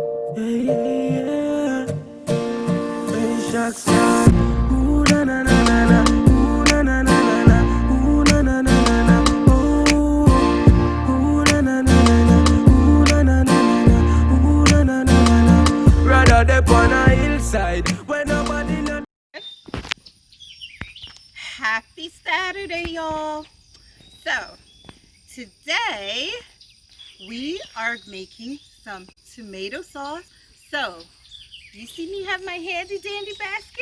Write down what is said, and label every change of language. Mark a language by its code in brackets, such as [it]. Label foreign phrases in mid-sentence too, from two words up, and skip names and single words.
[en] Yeah, Shock star. Ooh na na na na na. Ooh na na na na na. Ooh na na na na na. Ooh na na na na na. Ooh na na na na na. Ooh na na na na na. Rather they on a hillside when nobody know. Happy Saturday, y'all. So today we are making some tomato sauce. So you see me have my handy dandy basket?